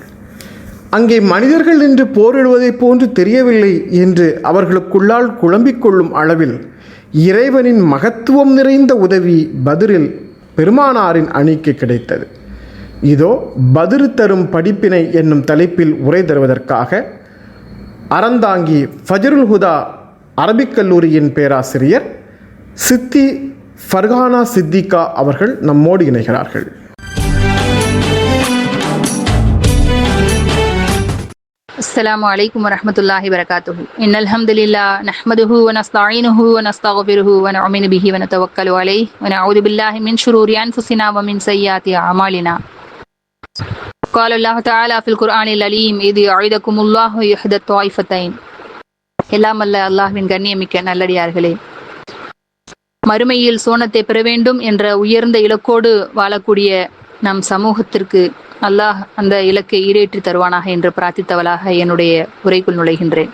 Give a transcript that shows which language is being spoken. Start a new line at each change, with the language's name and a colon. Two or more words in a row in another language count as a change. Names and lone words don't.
Tamil: அங்கே மனிதர்கள் நின்று போரிடுவதைப் போன்று தெரியவில்லை என்று அவர்களுக்குள்ளால் குழம்பிக் கொள்ளும் அளவில் இறைவனின் மகத்துவம் நிறைந்த உதவி பதுரில் பெருமானாரின் அணிக்கு கிடைத்தது. இதோ பதுரு தரும் படிப்பினை என்னும் தலைப்பில் உரை தருவதற்காக அறந்தாங்கி ஃபஜ்ருல் ஹுதா அரபிக் கல்லூரியின் பேராசிரியர் சித்தி ஃபர்ஹானா சித்திகா அவர்கள் நம்மோடு இணைகிறார்கள்.
Arabic: السلام عليكم ورحمة الله وبركاته. إن الحمد لله نحمده ونستعينه ونستغفره ونؤمن به ونتوكل عليه ونعوذ بالله من شرور أنفسنا ومن سيئات أعمالنا. قال الله تعالى في القرآن العليم إذ يعيدكم الله إحدى الطائفتين.
Tamil: எல்லாம் அல்ல அல்லாஹ்வின் கண்ணியமிக்க நல்லடியார்களே, மறுமையில் சோனத்தை பெற வேண்டும் என்ற உயர்ந்த இலக்கோடு வாழக்கூடிய நம் சமூகத்திற்கு அல்லாஹ் அந்த இலக்கை ஈடேற்றி தருவானாக என்று பிரார்த்தித்தவளாக என்னுடைய உரைக்குள் நுழைகின்றேன்.